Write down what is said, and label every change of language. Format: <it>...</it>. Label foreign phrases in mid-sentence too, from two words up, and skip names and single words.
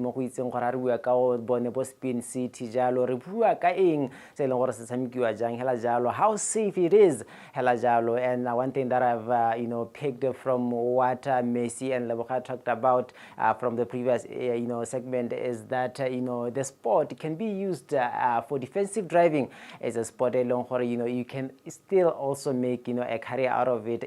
<tn>Mo go itseng gore re bua ka o bone bo Spin City jalo re bua ka eng se leng gore se tshamekiwa jang hela jalo,</tn> <en>how safe it is</en> <tn>hela jalo.</tn> <en>And one thing that I've picked from what Messi and Leboga talked about from the previous segment is that the sport can be used for defensive driving as a sport along gore you can still also make a career out of it.</en>